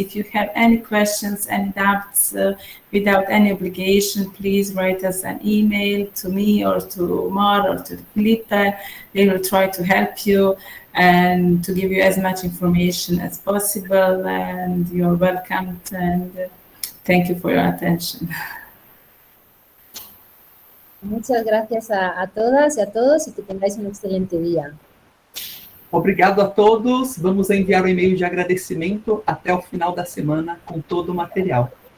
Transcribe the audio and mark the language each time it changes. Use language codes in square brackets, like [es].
[en] If you have any questions, any doubts, without any obligation, please write us an email to me or to Mar or to Felipe. They will try to help you and to give you as much information as possible, and you're welcome. And thank you for your attention. [es] Muchas gracias a todas y a todos y que tengáis un excelente día. [pt] Obrigado a todos. Vamos enviar o e-mail de agradecimento até o final da semana com todo o material.